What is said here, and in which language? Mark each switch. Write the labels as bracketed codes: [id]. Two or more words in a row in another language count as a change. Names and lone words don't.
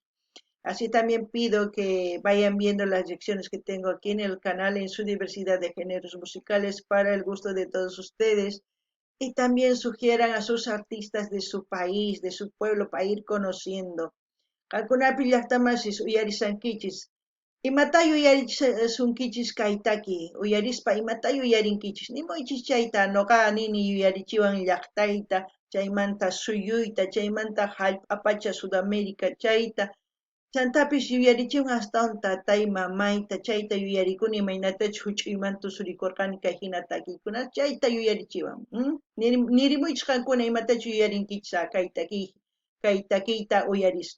[es] Así también pido que vayan viendo las lecciones que tengo aquí en el canal en su diversidad de géneros musicales para el gusto de todos ustedes y también sugieran a sus artistas de su país, de su pueblo, para ir conociendo. [qu] Qankunapi llaqtamasis uyarisankichis Imata yuyarisunkichis kaytaki, uyarispa imata yuyarinkichis, nimuychis chayta noqa nini yuyarichiwan llaqtayta, chaymanta suyuyta, chaymanta hallp'apacha Sudamérica chayta, chantapis yuyarichiwan astawan tatay mamayta, chayta yuyarikuni imaynatachu huch'uymanta tusurikurqani kay hina takiykuna, chayta yuyarichiwan, nirimuychis qankuna imatachu yuyarinkichis kay takiyta uyarispa.